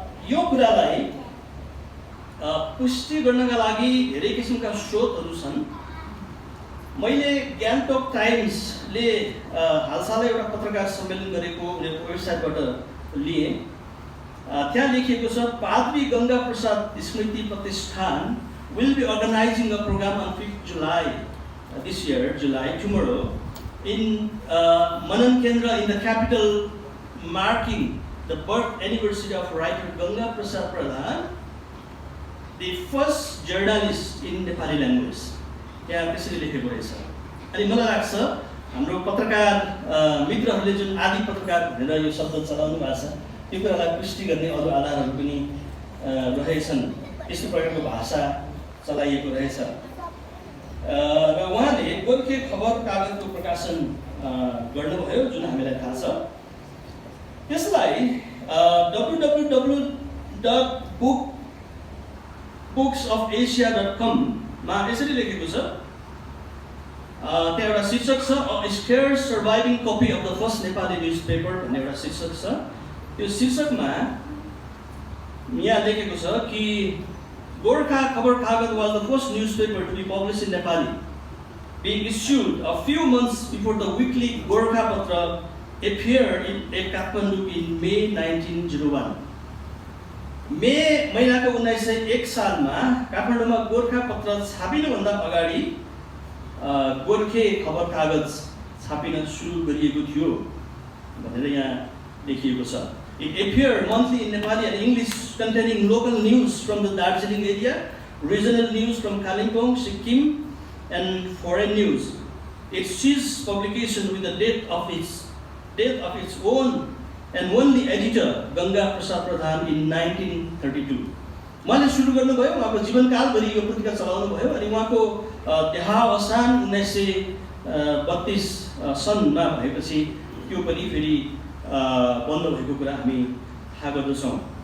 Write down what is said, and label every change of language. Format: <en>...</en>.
<ne>यो कुरालाई पुष्टि गर्नका लागि धेरै किसिमका स्रोतहरू छन्। मैले ग्यान्टोक टाइम्सले हालसालै एउटा पत्रकार सम्मेलन गरेको उनीहरूको वेबसाइटबाट लिएँ। त्यहाँ लेखिएको छ,</ne> <en>पादरी Ganga Prasad Smriti Pratishthan will be organizing a program on 5th July this year, tomorrow, in Manan Kendra in the capital, marking the birth anniversary of writer Ganga Prasad Pradhan, the first journalist in Nepali language.</en> <ne>यहाँ त्यसरी लेखेको रहेछ। अनि मलाई लाग्छ हाम्रो पत्रकार मित्रहरूले जुन आदि पत्रकार भनेर यो शब्द चलाउनु भएको छ त्यो कुरालाई पुष्टि गर्ने अरू आधारहरू पनि रहेछन्। यस्तो प्रकारको भाषा चलाइएको रहेछ र उहाँले गोर्खे खबर कागजको प्रकाशन गर्नुभयो जुन हामीलाई थाहा छ। त्यसलाई www.booksofasia.com मा यसरी लेखेको छ। त्यहाँ एउटा शीर्षक छ, a scares surviving copy of the first Nepali news paper भन्ने एउटा शीर्षक छ। त्यो शीर्षकमा यहाँ लेखेको छ कि</ne> <en>Gorkha Khabar Kagaj was the first newspaper to be published in Nepali, being issued a few months before the weekly Gorkha Patra appeared in Kathmandu in May 1901.</en> <ne>मे महिनाको 1901 सालमा काठमाडौँमा गोर्खा पत्र छापिनुभन्दा अगाडि गोर्खे खबर कागज छापिन सुरु गरिएको थियो भनेर यहाँ लेखिएको छ।</ne> <en>It appeared monthly in Nepali and English, containing local news from the Darjeeling area, regional news from Kalimpong, Sikkim, and foreign news. It ceased publication with the death of its own and won the editor Ganga Prasad Pradhan in 1932.</en> <ne>उहाँले सुरु गर्नुभयो, उहाँको जीवनकालभरि यो पत्रिका चलाउनु भयो अनि उहाँको देहावसान 1932 सनमा भएपछि त्यो पनि फेरि बन्द भएको कुरा हामी थाहा गर्दछौँ।</ne>